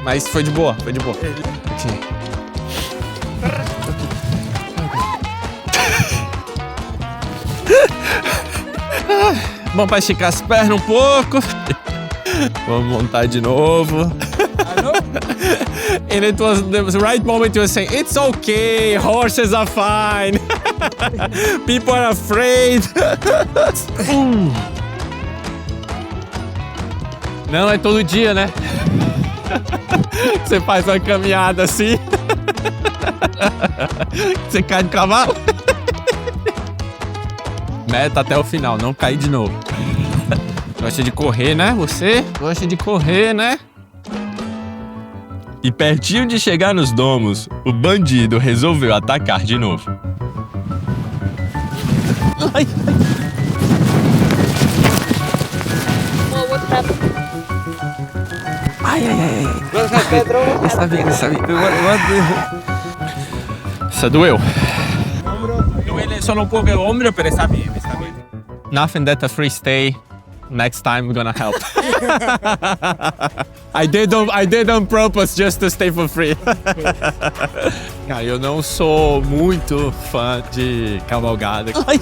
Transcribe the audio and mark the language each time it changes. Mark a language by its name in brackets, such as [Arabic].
[Portuguese] Mas foi de boa, foi de boa. Aqui. Bom, pra esticar as pernas um pouco. Vamos montar de novo. [English] And it was the right moment you were saying, it's okay, horses are fine. People are afraid. [Portuguese] Não é todo dia, né? Você faz uma caminhada assim. Você cai do cavalo. Meta até o final, não cair de novo. Gosta de correr, né? Você gosta de correr, né? E pertinho de chegar nos domos, o bandido resolveu atacar de novo. Ai, [Spanish] Está bien. [Portuguese] Essa doeu. [Spanish] Duele solo un poco el hombro, pero está bien, está bien. [English] Nothing that a free stay. Next time we're gonna help. I did on purpose just to stay for free. [Portuguese] Cara, eu não sou muito fã de cavalgada.